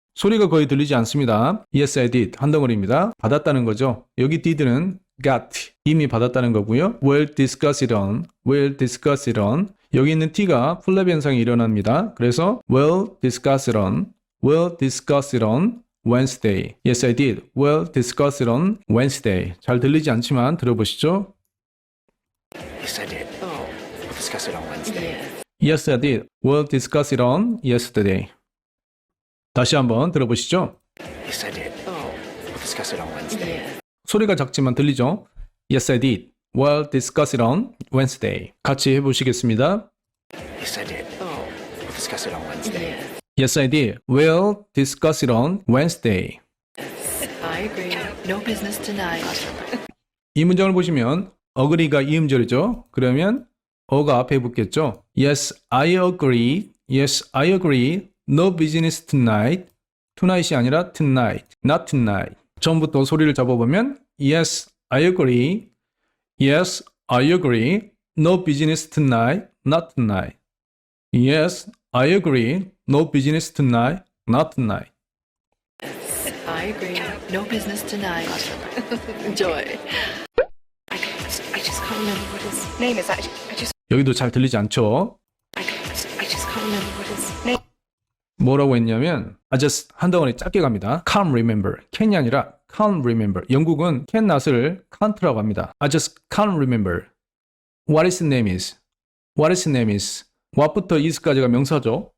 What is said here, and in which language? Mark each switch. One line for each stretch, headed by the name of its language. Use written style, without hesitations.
Korean: 소리가 거의 들리지 않습니다.
English: Yes, I did.
Korean: 한 덩어리입니다. 받았다는 거죠. 여기 did는 got. 이미 받았다는 거고요.
English: We'll discuss it on. We'll discuss it on.
Korean: 여기 있는 t가 플랩 현상이 일어납니다.
English: 그래서 we'll discuss it on. We'll discuss it on Wednesday. Yes, I did. We'll discuss it on Wednesday.
Korean: 잘 들리지 않지만 들어보시죠.
English: Yes, I did. Oh, We'll discuss it on Wednesday. yes. Yes, I did. We'll discuss it on yesterday.
Korean: 다시 한번 들어보시죠.
English: Yes, I did. Oh, We'll discuss it on Wednesday. yes.
Korean: 소리가 작지만 들리죠?
English: Yes, I did. We'll discuss it on Wednesday.
Korean: 같이 해보시겠습니다.
English: Yes, I did. Oh, We'll discuss it on Wednesday. yes. Yes, I did. We'll discuss it on Wednesday. I agree. No business tonight.
Korean: 이 문장을 보시면 agree가 이음절이죠. 그러면 어가 앞에 붙겠죠.
English: Yes, I agree. Yes, I agree. No business tonight.
Korean: tonight이 아니라 tonight.
English: Not tonight.
Korean: 처음부터 소리를 잡아보면
English: Yes, I agree. Yes, I agree. No business tonight. Not tonight. Yes, I agree. No business tonight. Not tonight. I agree. No business tonight. Enjoy. I just can't remember what his name is.
Korean: 여기도 잘 들리지 않죠?
English: I just can't remember what his name.
Korean: 뭐라고 했냐면
English: I just
Korean: 한 덩어리 짧게 갑니다.
English: Can't remember.
Korean: can이 아니라
English: can't remember.
Korean: 영국은 cannot을 can't라고 합니다.
English: I just can't remember. What his name is. What his name is.
Korean: what부터 is까지가 명사죠.